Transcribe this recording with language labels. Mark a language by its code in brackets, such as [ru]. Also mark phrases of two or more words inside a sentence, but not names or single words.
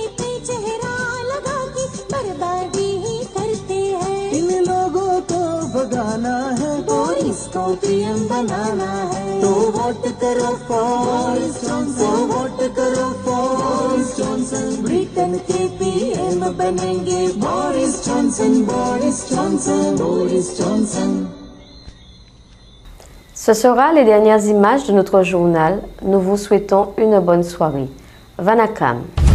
[hi] पे चेहरा लगा के बर्बादी ही करते हैं इन लोगों को भगाना है बोरिस को पीएम बनाना है तो वोट करो बोरिस जॉनसन तो वोट करो बोरिस जॉनसन ब्रिटेन के पीएम बनेंगे बोरिस जॉनसन [fr] Ce sera les dernières images de notre journal. Nous vous souhaitons une bonne soirée. Vanakam.